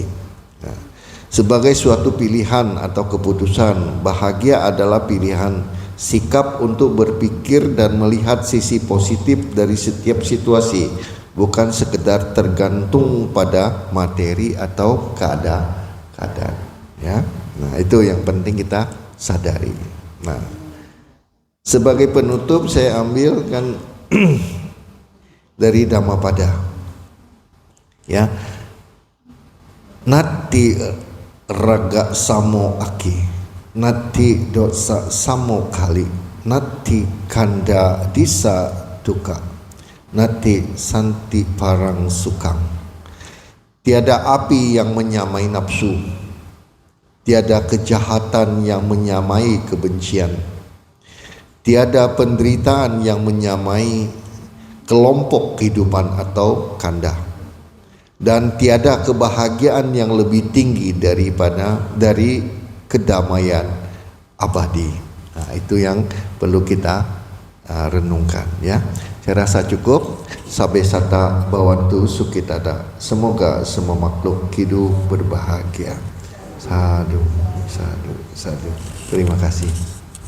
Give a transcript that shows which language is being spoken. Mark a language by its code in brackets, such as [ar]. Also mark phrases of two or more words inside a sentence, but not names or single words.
[id] Nah, sebagai suatu pilihan atau keputusan, bahagia adalah pilihan sikap untuk berpikir dan melihat sisi positif dari setiap situasi, bukan sekedar tergantung pada materi atau keadaan. Ya, nah itu yang penting kita sadari. Nah, sebagai penutup saya ambilkan dari Dhammapada. Ya, [pi] nati raga samo aki, nati dosa samo kali, nati kanda disa duka, nati santi parang sukang. [id] Tiada api yang menyamai nafsu, tiada kejahatan yang menyamai kebencian, tiada penderitaan yang menyamai kelompok kehidupan atau kanda, dan tiada kebahagiaan yang lebih tinggi dari kedamaian abadi. Nah, itu yang perlu kita renungkan ya. Saya rasa cukup. [pi] Sabe sata bawantu sukitada. [id] Semoga semua makhluk hidup berbahagia. [pi] Sadu, sadu, sadu. [id] Terima kasih.